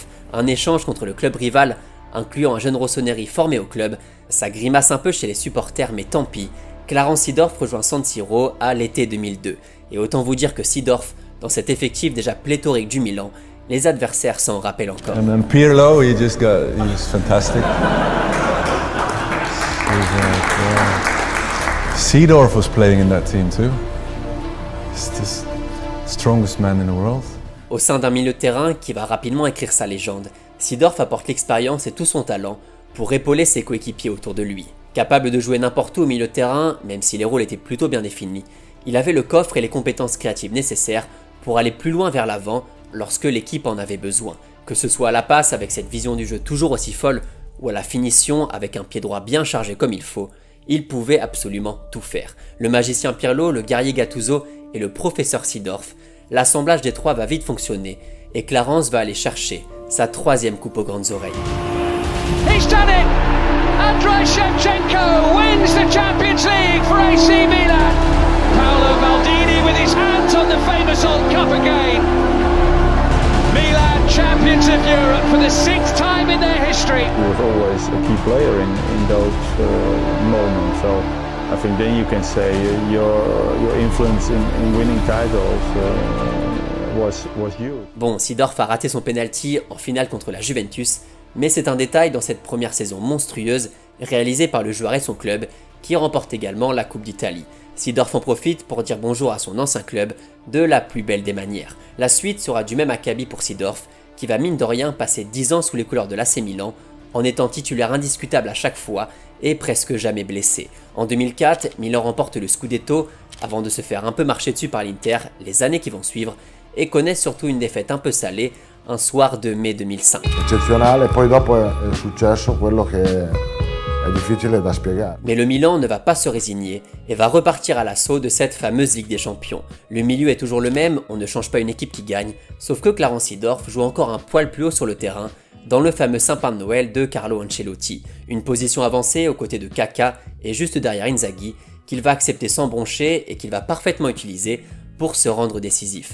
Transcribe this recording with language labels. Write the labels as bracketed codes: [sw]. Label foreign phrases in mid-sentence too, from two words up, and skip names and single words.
[fr] Un échange contre le club rival, incluant un jeune Rossoneri formé au club. Ça grimace un peu chez les supporters, mais tant pis. Clarence Seedorf rejoint San Siro à l'été 2002. Et autant vous dire que Seedorf, dans cet effectif déjà pléthorique du Milan, les adversaires s'en rappellent encore. [en] And Pirlo, he's fantastic. Seedorf was playing in that team too. He's the strongest man in the world. [fr] Au sein d'un milieu de terrain qui va rapidement écrire sa légende, Seedorf apporte l'expérience et tout son talent pour épauler ses coéquipiers autour de lui. Capable de jouer n'importe où au milieu de terrain, même si les rôles étaient plutôt bien définis, il avait le coffre et les compétences créatives nécessaires pour aller plus loin vers l'avant lorsque l'équipe en avait besoin. Que ce soit à la passe avec cette vision du jeu toujours aussi folle ou à la finition avec un pied droit bien chargé comme il faut, il pouvait absolument tout faire. Le magicien Pirlo, le guerrier Gattuso et le professeur Seedorf, l'assemblage des 3 va vite fonctionner et Clarence va aller chercher sa 3e coupe aux grandes oreilles. [en] He's done it! Andrei Shevchenko wins the Champions League for AC Milan. Paolo Maldini with his hands on the famous old cup again. Milan champions of Europe for the 6th time in their history. He was always a key player in those moments. So I think then you can say your influence in winning titles was huge. [fr] Bon, Seedorf a raté son penalty en finale contre la Juventus, mais c'est un détail dans cette première saison monstrueuse réalisée par le joueur et son club qui remporte également la Coupe d'Italie. Seedorf en profite pour dire bonjour à son ancien club de la plus belle des manières. La suite sera du même acabit pour Seedorf qui va mine de rien passer 10 ans sous les couleurs de l'AC Milan en étant titulaire indiscutable à chaque fois et presque jamais blessé. En 2004, Milan remporte le Scudetto avant de se faire un peu marcher dessus par l'Inter les années qui vont suivre et connaît surtout une défaite un peu salée un soir de mai 2005. [it] Eccezionale, poi dopo è successo quello che è difficile da spiegare. [fr] Mais le Milan ne va pas se résigner et va repartir à l'assaut de cette fameuse Ligue des Champions. Le milieu est toujours le même, on ne change pas une équipe qui gagne, sauf que Clarence Seedorf joue encore un poil plus haut sur le terrain dans le fameux sapin de Noël de Carlo Ancelotti, une position avancée aux côtés de Kaka et juste derrière Inzaghi qu'il va accepter sans broncher et qu'il va parfaitement utiliser pour se rendre décisif.